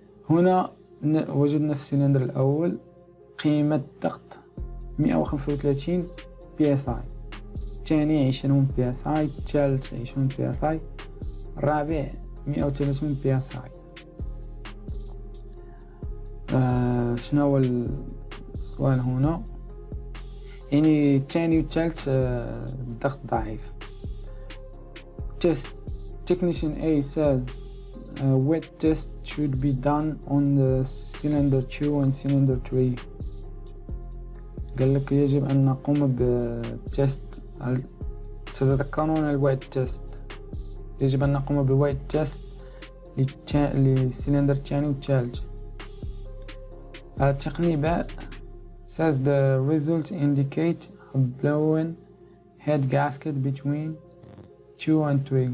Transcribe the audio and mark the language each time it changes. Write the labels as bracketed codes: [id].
[ar] هنا وجدنا في السلندر الأول قيمة ضغط 135 PSI، الثاني 20 PSI، الثالث 20 PSI، الرابع 130 PSI. شنو هو السؤال هنا؟ يعني الثاني والثالث الضغط ضعيف. [en] Technician A says wet test should be done on the cylinder 2 and cylinder 3. [ar] قال لك يجب أن نقوم بالتست. تتذكرون الويت تيست؟ يجب أن نقوم بالويت تيست للسلندر الثاني والثالث. التقني [en] B says the results indicate a blown head gasket between 2 and 3.